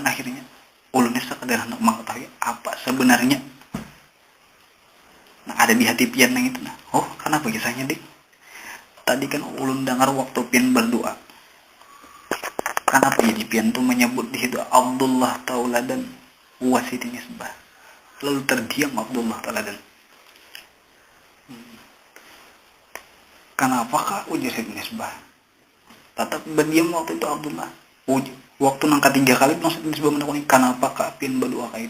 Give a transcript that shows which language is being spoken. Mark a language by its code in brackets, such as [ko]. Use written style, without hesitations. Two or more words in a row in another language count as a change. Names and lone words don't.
[bjn] Akhirnya ulun ini sekadar hendak mengetahui apa sebenarnya nah ada di hati pian yang itu nah. Oh, kenapa kisahnya dik? Tadi kan ulun dengar waktu pian berdoa. Kenapa jadi pian tuh menyebut di situ Abdullah Ta'ala dan Siti Nisbah. Lalu terdiam Abdullah Ta'ala dan Kenapa kak? Ujar Siti Nisbah. Tetap berdiam waktu itu Abdullah. Waktu nang ketiga kali Siti Nisbah menakuni kenapa kak pian berdoa kayak itu.